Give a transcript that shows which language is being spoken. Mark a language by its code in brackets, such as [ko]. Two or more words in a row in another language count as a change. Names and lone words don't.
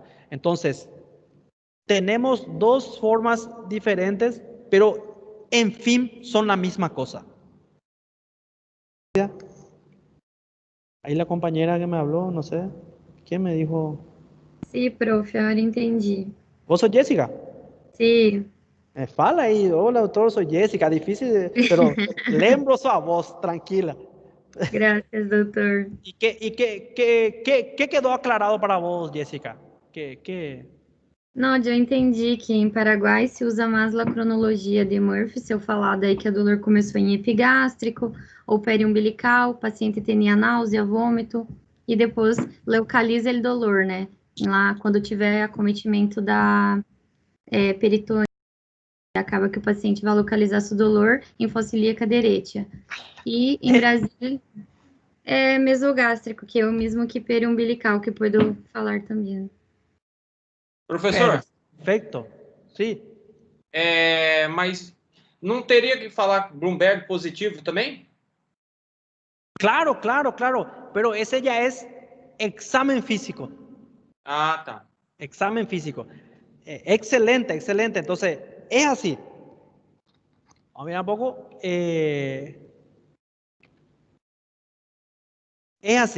[es] Entonces, tenemos dos formas diferentes, pero en fin son la misma cosa. Ahí la compañera que me habló, no sé, ¿quién me dijo? Sí, profe, ahora entendi. ¿Vos sos Jessica? Sí, [pt] Fala aí, [es] hola doutor, soy Jessica, difícil, pero [pt] lembro sua voz, [es] tranquila. gracias, doutor. ¿Y qué quedó aclarado para vos, Jessica? [pt] Não, eu entendi que em Paraguai se usa mais a cronologia de Murphy, se eu falar daí que a dor começou em epigástrico ou periumbilical, o paciente tinha náusea, vômito, e depois localiza ele dolor, né? Lá, quando tiver acometimento da peritônio, acaba que o paciente vai localizar seu dolor em fossa ilíaca derecha. E em Brasília é mesogástrico, que é o mesmo que periumbilical, que puedo falar também. Professor, Perfeito, sim. mas não teria que falar Bloomberg positivo também? [es] Claro, pero ese ya es examen físico. [pt] Ah, tá. [es] Examen físico. Excelente. Entonces, es así. Vamos a mirar un poco. Es así.